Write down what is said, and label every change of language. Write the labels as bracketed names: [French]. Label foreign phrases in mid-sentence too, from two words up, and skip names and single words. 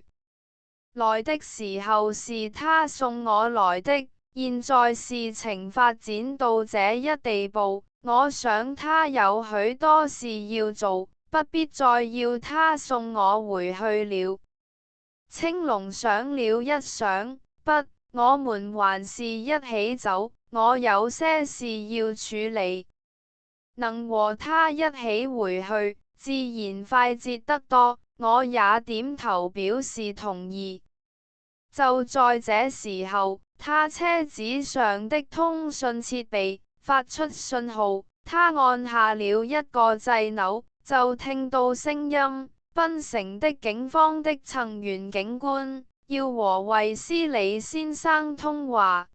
[Chinese] 來的時候是他送我來的，現在事情發展到這一地步，我想他有許多事要做，不必再要他送我回去了。青龍想了一想，不，我們還是一起走，我有些事要處理，能和他一起回去，自然快捷得多。我也點頭表示同意。就在這時候，他車子上的通訊設備發出信號，他按下了一個掣鈕，就聽到聲音：檳城的警方的曾源警官要和衛斯理先生通話。